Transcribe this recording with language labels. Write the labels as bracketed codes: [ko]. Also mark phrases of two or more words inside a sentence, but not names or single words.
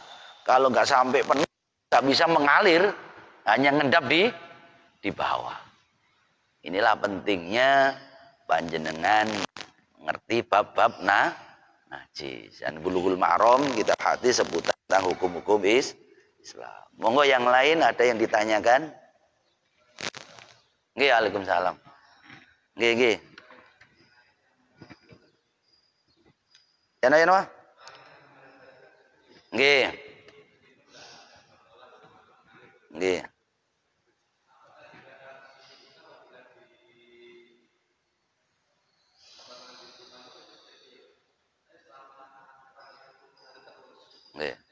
[id] Kalau nggak sampai penuh nggak bisa mengalir, hanya ngendap di bawah. Inilah pentingnya panjenengan mengerti bab-bab najis. Dan Bulughul Maram kita hadis seputar tentang hukum-hukum Islam. Monggo yang lain ada yang ditanyakan? [jv] Nggih, Waalaikumsalam. Nggih, nggih. Yana yana. Nggih. Nggih. Nggih.